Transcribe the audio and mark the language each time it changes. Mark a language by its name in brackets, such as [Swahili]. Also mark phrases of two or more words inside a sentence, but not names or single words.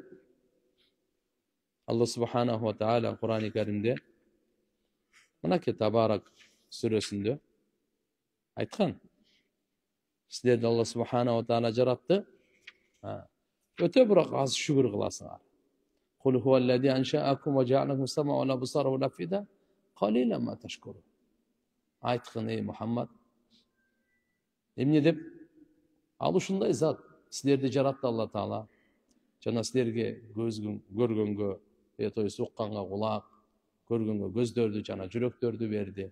[Kyrgyz] Алла Субхана ва Таала Кур'ан-ы Каримде мынакей Табарак сүрөсүндө айткан. Силерди Алла Субхана ва Таала жаратты. Өтө бирок аз шүгүр кыласыңар. [Arabic] قل هو الذي أنشأكم وجعل لكم السمع والأبصار والأفئدة قليلا ما تشكرون. [Kyrgyz] Айткын, ey Мухаммад. Эмне деп? Ал ушундай зат. Силерди жаратты Алла Таала. Жана силерге көргөнгө, укканга кулак, көргөнгө көздөрдү жана жүрөктөрдү берди.